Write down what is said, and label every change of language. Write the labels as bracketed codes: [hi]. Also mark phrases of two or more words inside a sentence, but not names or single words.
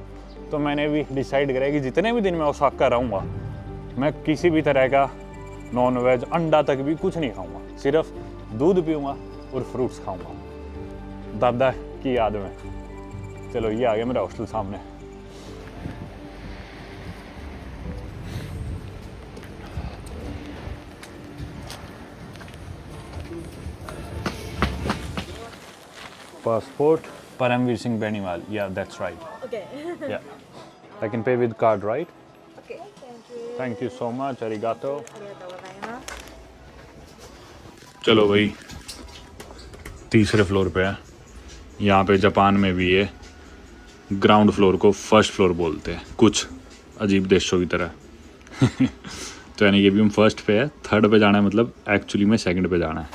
[hi] तो मैंने भी डिसाइड करा कि जितने भी दिन मैं ओसाका रहूँगा, मैं किसी भी तरह का [en] non veg, [hi] अंडा तक भी कुछ नहीं खाऊंगा, सिर्फ दूध पीऊँगा और फ्रूट्स खाऊंगा दादा की याद में। चलो ये आ गया मेरा हॉस्टल सामने। [en] Passport, Paramveer Singh Beniwal. Yeah, that's right. Okay. Yeah. I can pay with card, right? Okay. Thank you. Thank you so much. [ja] Arigato. ありがとうございます。 [hi] चलो भाई, तीसरे फ्लोर पे है। यहाँ पे जापान में भी ये [en] ground floor [hi] को [en] first floor [hi] बोलते हैं, कुछ अजीब देशों की तरह। तो यानी कि भी हम फर्स्ट पे है, थर्ड पे जाना है मतलब एक्चुअली में सेकंड पे जाना है।